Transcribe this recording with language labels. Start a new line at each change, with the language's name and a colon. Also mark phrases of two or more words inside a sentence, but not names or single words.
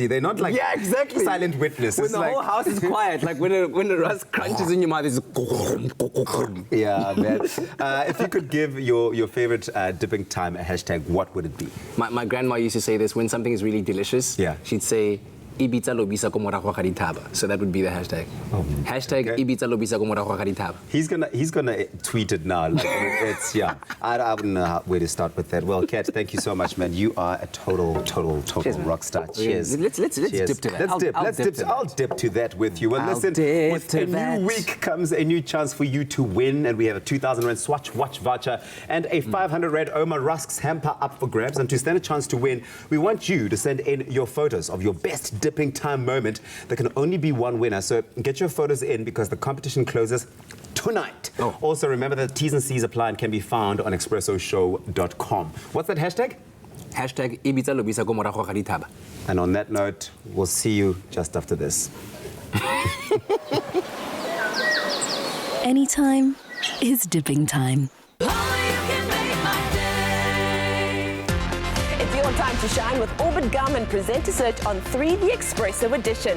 English: They're not like exactly. silent witness. When It's the like whole house is quiet, like when a rust crunches in your mouth, it's yeah, man. If you could give your favorite dipping time a hashtag, what would it be? My grandma used to say this when something is really delicious. She'd say,
Tswana: "Ibitsa lobisa ko morago ga dithaba."
English: So that would be the hashtag. Hashtag
Tswana: Ibitsa lobisa ko morago ga dithaba.
English: He's gonna tweet it now. Like, it's I wouldn't know where to start with that. Well, Kat, thank you so much, man. You are a total rock star. Cheers. Let's Cheers. dip to that. I'll dip to that with you. Well, listen, with a new week comes a new chance for you to win, and we have a 2,000 Rand Swatch watch voucher and a 500 Rand Omar Rusks hamper up for grabs. And to stand a chance to win, we want you to send in your photos of your best dipping time moment. There can only be one winner, so get your photos in because the competition closes tonight. Also, remember that T's and C's apply and can be found on expressoshow.com. What's that hashtag? Hashtag
Tswana: Ibitsa lobisa ko morago ga dithaba.
English: And on that note, we'll see you just after this. Anytime is dipping time. It's your time to shine with Orbit Gum and Presenter Search on 3, the Expresso edition.